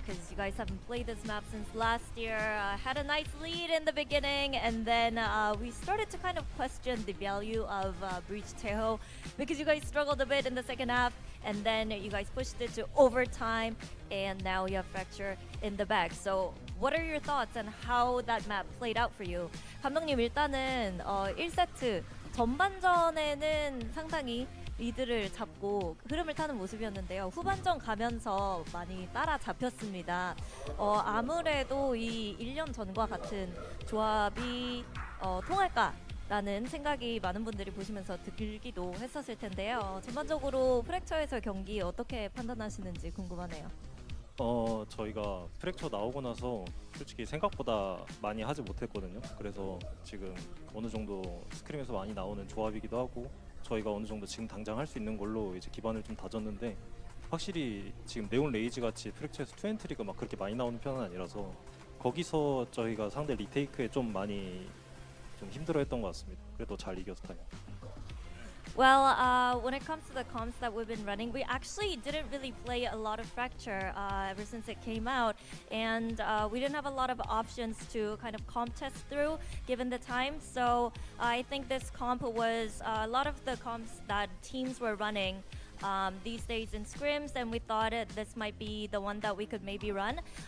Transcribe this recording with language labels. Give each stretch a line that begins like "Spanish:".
English: Because you guys haven't played this map since last year. Had a nice lead in the beginning, and then we started to kind of question the value of Breach Taeho because you guys struggled a bit in the second half, and then you guys pushed it to overtime, and now you have Fracture in the back. So what are your thoughts on how that map played out for you?
Korean: 감독님, 일단은 1세트 전반전에는 상당히 리드를 잡고 흐름을 타는 모습이었는데요. 후반전 가면서 많이 따라잡혔습니다. 아무래도 이 1년 전과 같은 조합이 통할까라는 생각이 많은 분들이 보시면서 들기도 했었을 텐데요. 전반적으로 프랙처에서 경기 어떻게 판단하시는지 궁금하네요. 저희가 프랙처 나오고 나서 솔직히 생각보다 많이 하지 못했거든요. 그래서 지금 어느 정도 스크림에서 많이 나오는 조합이기도 하고 저희가 어느 정도 지금 당장 할 수 있는 걸로 이제 기반을 좀 다졌는데 확실히 지금 네온 레이지 같이 프랙처에서 투엔트리가 막 그렇게 많이 나오는 편은 아니라서 거기서 저희가 상대 리테이크에 좀 많이 좀 힘들어했던 것 같습니다. 그래도 잘 이겨서 다행입니다.
English: Well, when it comes to the comps that we've been running, we actually didn't really play a lot of Fracture ever since it came out, and we didn't have a lot of options to kind of comp test through given the time. So I think this comp was a lot of the comps that teams were running these days in scrims, and we thought this might be the one that we could maybe run.